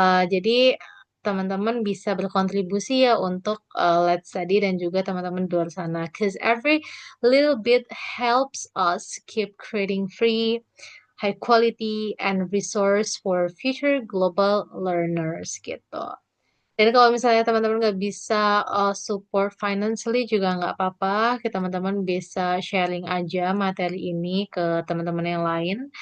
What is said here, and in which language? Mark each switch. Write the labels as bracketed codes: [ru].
[id] Jadi teman-teman bisa berkontribusi ya untuk Let's Study dan juga teman-teman di luar sana. [en] Cause every little bit helps us keep creating free, high quality, and resource for future global learners gitu. [id] Dan kalau misalnya teman-teman nggak bisa [en] support financially [id] juga nggak apa-apa, teman-teman bisa sharing aja materi ini ke teman-teman yang lain.